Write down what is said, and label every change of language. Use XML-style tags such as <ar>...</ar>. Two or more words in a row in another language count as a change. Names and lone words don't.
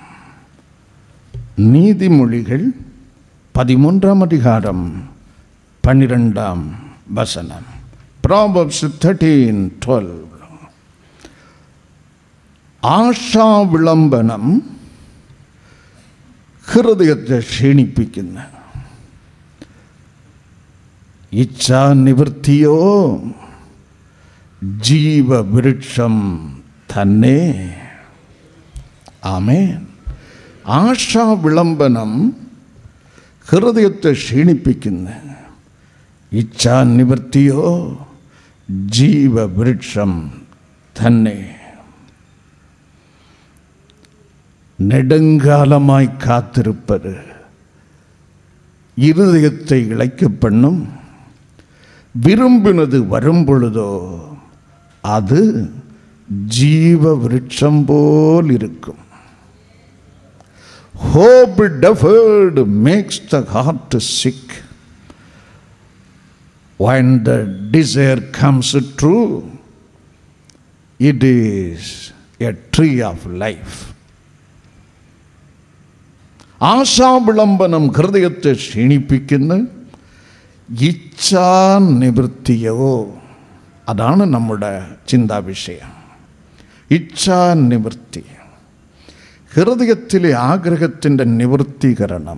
<ta>நீதிமொழிகள் 13 அதிகாரம் 12 வசனம்.</ta> <ml>Proverbs 13:12. ആശാ വിളംബനം ഹൃദയത്തെ ക്ഷീണിപ്പിക്കുന്ന, ഇച്ഛാ നിവൃത്തിയോ ജീവവൃക്ഷം തന്നെ. ആമേൻ. ആശാ വിളംബനം ഹൃദയത്തെ ക്ഷീണിപ്പിക്കുന്ന, ഇച്ഛാ നിവൃത്തിയോ ജീവവൃക്ഷം തന്നെ.</ml> <ta>நெடுங்காலமாய் காத்திருப்பது இருதயத்தை இளைக்க பண்ணும். விரும்பினது வரும் பொழுதோ அது ஜீவ விருட்சம் போல் இருக்கும்.</ta> <en>Hope deferred makes the heart sick. When the desire comes true, it is a tree of life.</en> <ml>ആശാ വിളംബനം ഹൃദയത്തെ ക്ഷീണിപ്പിക്കുന്ന, ഇച്ഛാ നിവൃത്തിയോ, അതാണ് നമ്മുടെ ചിന്താവിഷയം. ഇച്ഛാ നിവൃത്തി, ഹൃദയത്തിലെ ആഗ്രഹത്തിൻ്റെ നിവൃത്തീകരണം.</ml>